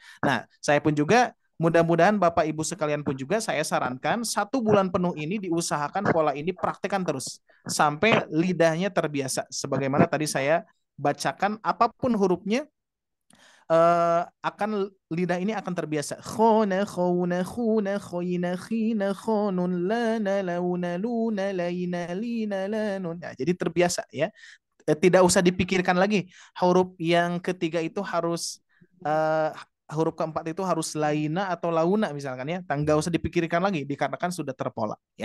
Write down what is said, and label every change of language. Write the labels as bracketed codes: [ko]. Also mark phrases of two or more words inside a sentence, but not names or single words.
[id] Nah, saya pun juga mudah-mudahan Bapak Ibu sekalian pun juga saya sarankan 1 bulan penuh ini diusahakan pola ini praktekkan terus sampai lidahnya terbiasa. Sebagaimana tadi saya bacakan, apapun hurufnya akan lidah ini akan terbiasa. Khona khona khuna khoina khina khonun lana launa luna laina lina lanun. Ya, jadi terbiasa ya. Tidak usah dipikirkan lagi huruf yang ketiga itu harus huruf keempat itu harus laina atau launa misalkan ya. Nggak usah dipikirkan lagi dikarenakan sudah terpola ya.